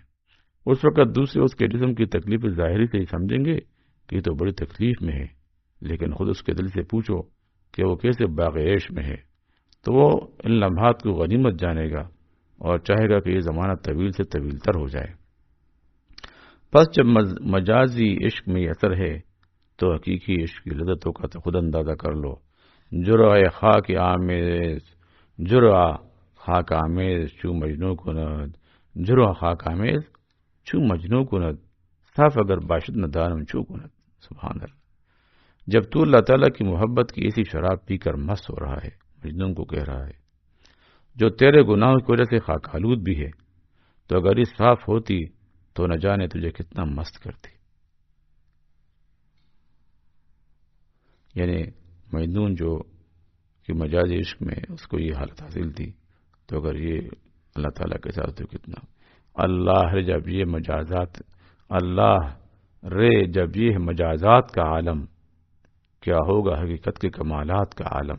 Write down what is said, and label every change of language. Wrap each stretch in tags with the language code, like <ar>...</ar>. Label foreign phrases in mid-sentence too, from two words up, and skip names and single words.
<ur>اس وقت دوسرے اس کے جسم کی تکلیف ظاہری سے ہی سمجھیں گے کہ یہ تو بڑی تکلیف میں ہے، لیکن خود اس کے دل سے پوچھو کہ وہ کیسے باغ عیش میں ہے تو وہ ان لمحات کو غنیمت جانے گا اور چاہے گا کہ یہ زمانہ طویل سے طویل تر ہو جائے۔ پس جب مجازی عشق میں یہ اثر ہے تو حقیقی عشق کی لذتوں کا تو خود اندازہ کر لو۔</ur> <fa>جرعہ خاک آمیز، جرعہ خاک آمیز چو مجنو کند، جرعہ خاک آمیز چو مجنو کند، صاف اگر باشد نہ دانم چو کند۔</fa> <ar>سبحان اللہ۔</ar> <ur>جب تو اللہ تعالیٰ کی محبت کی ایسی شراب پی کر مست ہو رہا ہے، مجنون کو کہہ رہا ہے، جو تیرے گناہوں کی وجہ سے خاک آلود بھی ہے، تو اگر یہ صاف ہوتی تو نہ جانے تجھے کتنا مست کرتی۔ یعنی مجنون جو کہ مجازی عشق میں اس کو یہ حالت حاصل تھی، تو اگر یہ اللہ تعالیٰ کے ساتھ تو کتنا اللہ رے جب یہ مجازات کا عالم، کیا ہوگا حقیقت کے کمالات کا عالم۔</ur>